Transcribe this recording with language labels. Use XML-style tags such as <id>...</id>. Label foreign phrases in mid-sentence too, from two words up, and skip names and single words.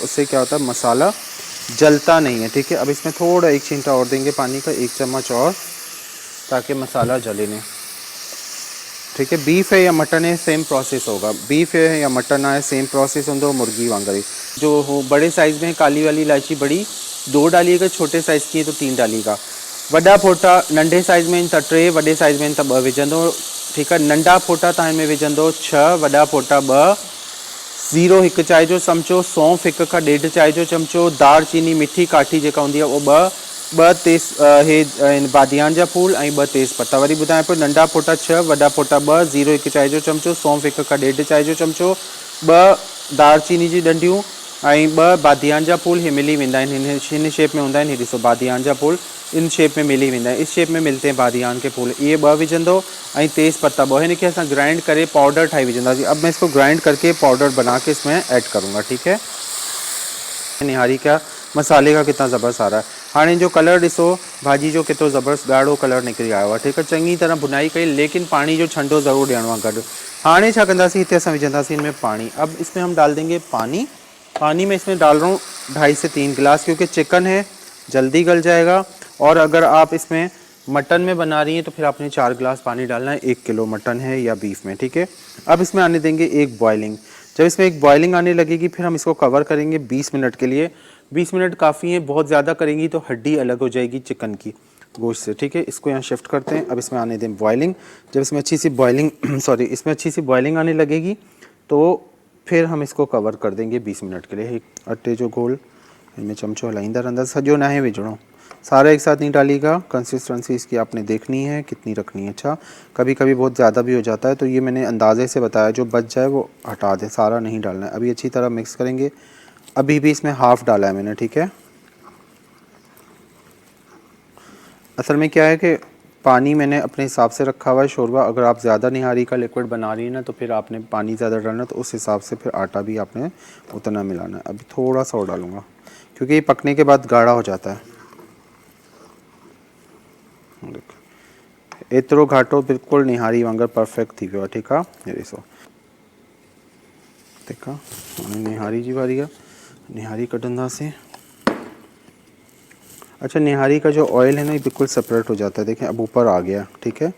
<hi>उससे क्या होता है, मसाला जलता नहीं है, ठीक है। अब इसमें थोड़ा 1 छींटा और देंगे पानी का, 1 चम्मच और, ताकि मसाला जले नहीं, ठीक है। बीफ है या मटन है, सेम प्रोसेस होगा। बीफ है या मटन है, सेम प्रोसेस होंगे</hi> <sd>मुर्गी वांगरी।</sd> <hi>जो हो बड़े साइज़ में काली वाली इलायची बड़ी 2 डालिएगा, छोटे साइज़ की है तो 3 डालिएगा।</hi> <sd>वॾा फोटा नंढे साइज़ में त 3, वॾे साइज़ में त 2 विझंदो,</sd> <hi>ठीक है।</hi> <sd>नंढा फोटा तव्हां हिन में विझंदो 6, वॾा फोटा 2, ज़ीरो 1 चाय जो चमचो, सौंफ 1 खां 1.5 चाय जो चमचो, दार चीनी मिठी काठी जेका हूंदी आहे उहो 2 तेज़ बादियान जा फूल ऐं 2 तेज़ पत्ता। वरी ॿुधायां पियो, नंढा फोटा 6, वॾा फोटा 2, ज़ीरो 1 चाय जो चमचो, सौंफ 1 खां 1.5 चाय जो चमचो, 2 दार चीनी जी डंडियूं ऐं 2 बादियान जा फूल। हे मिली वेंदा आहिनि, हिन शेप में हूंदा आहिनि। हे ॾिसो बादियान जा फूल इन शेप में मिली वेंदा आहिनि,</sd> <hi>इस शेप में मिलते हैं बादियान के फूल।</hi> <sd>ये 2 विझंदो ऐं तेज़ पत्ता 2। हिनखे असां ग्राइंड करे पाउडर ठाही विझंदासीं।</sd> <hi>अब मैं इसको ग्राइंड करके पाउडर बना के इसमें ऐड करूँगा, ठीक है। निहारी का मसाले का कितना ज़बरदस्त आ रहा है।</hi> <sd>हाँ, जो कलर ॾिसो भाजी जो केतिरो ज़बरदस्त ॻाढ़ो कलर निकिरी आयो आहे,</sd> <hi>ठीक है।</hi> <sd>चङी तरह बुनाई कई, लेकिन पानी जो छंडो ज़रूर ॾियणो आहे गॾु। हाणे छा कंदासीं, हिते असां विझंदासीं इनमें पानी।</sd> <hi>अब इसमें हम डाल देंगे पानी। पानी में इसमें डाल रहा हूँ 2.5 से 3 गिलास, क्योंकि चिकन है जल्दी गल जाएगा। और अगर आप इसमें मटन में बना रही हैं तो फिर आपने 4 गिलास पानी डालना है, 1 किलो मटन है या बीफ में, ठीक है। अब इसमें आने देंगे एक बॉइलिंग। जब इसमें एक बॉइलिंग आने लगेगी फिर हम इसको कवर करेंगे 20 मिनट के लिए। 20 मिनट काफ़ी है, बहुत ज़्यादा करेंगी तो हड्डी अलग हो जाएगी चिकन की गोश्त से, ठीक है। इसको यहाँ शिफ्ट करते हैं। अब इसमें आने दें बॉइलिंग। जब इसमें अच्छी सी बॉइलिंग इसमें अच्छी सी बॉइलिंग आने लगेगी तो फिर हम इसको कवर कर देंगे 20 मिनट के लिए।</hi> <sd>अटे जो घोल इनमें चमचो हलाइंदा रहंदा, सजो ना है विझणो,</sd> <hi>सारा एक साथ नहीं डालिएगा। कंसिस्टेंसी इसकी आपने देखनी है कितनी रखनी है। अच्छा, कभी कभी बहुत ज़्यादा भी हो जाता है, तो ये मैंने अंदाजे से बताया, जो बच जाए वो हटा दें, सारा नहीं डालना है। अभी अच्छी तरह मिक्स करेंगे। अभी भी इसमें हाफ़ डाला है मैंने, ठीक है। असल में क्या है कि पानी मैंने अपने हिसाब से रखा हुआ है शोरबा। अगर आप ज़्यादा निहारी का लिक्विड बना रही है ना तो फिर आपने पानी ज़्यादा डालना, तो उस हिसाब से फिर आटा भी आपने उतना मिलाना है। अभी थोड़ा सा और डालूँगा क्योंकि ये पकने के बाद गाढ़ा हो जाता है।</hi> <sd>देखो एतिरो घाटो बिल्कुल निहारी वांगर परफेक्ट थी वियो आहे। ठीकु आहे, हे ॾिसो ठीकु आहे। हाणे निहारी जी वारी आहे, निहारी कढंदासीं।</sd> <hi>अच्छा, निहारी का जो ऑयल है ना ये बिल्कुल सेपरेट हो जाता है। देखें अब ऊपर आ गया, ठीक है।</hi>